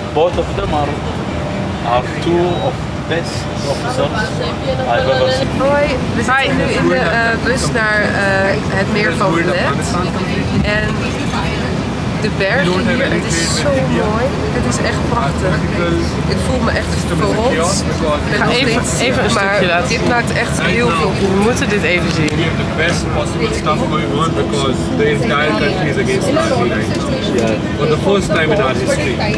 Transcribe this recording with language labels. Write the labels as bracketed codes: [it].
[en] Both of them are two of best officers I've ever seen. [nl] Hoi, we zitten nu in de bus naar het meer van Vled. En de bergen hier, het is zo mooi. Het is echt prachtig. Ik voel me echt verrot. Ik ga even een stukje laten dit zien. maakt echt heel veel We moeten dit even zien. [en] We have the best possible stuff going on because the entire country is against Nazi right now. Yeah. For the first time in our history.